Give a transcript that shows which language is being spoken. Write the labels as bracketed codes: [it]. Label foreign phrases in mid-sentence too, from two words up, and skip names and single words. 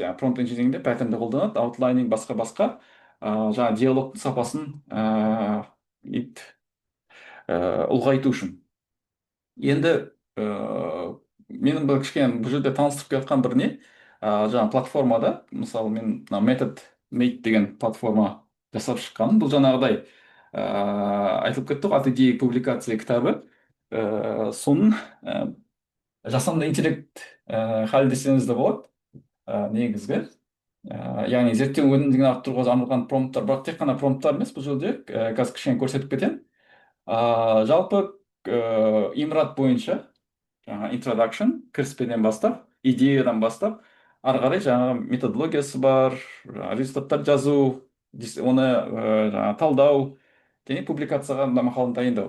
[kk] Промпт инжинирингде паттернді қолданады, аутлайнинг, басқа жаңағы диалогтың сапасын ұлғайту үшін. Енді менің бір кішкене бұл жерде таныстырып келатқан бір не, жаңа платформада, мысалы мен метод мейт деген платформа жасап шыққаным, бұл жаңағыдай айтылып кетті ғой, [ru] от идеи к публикации кітабы. [kk] Соның жасанды интеллект халі десеңіз де болады, негізгі. Яғни зерттеу өнімділігін арттыруға арналған промпттар, бірақ тек қана промпттар емес, бұл жерде қазір кішкене көрсетіп кетемін. Жалпы имрат бойынша жаңа introduction, кіріспеден бастап, идеядан бастап, ары қарай жаңағы методологиясы бар, результаттар жазу, оны жаңа талдау, және публикацияға мақаланы дайындау.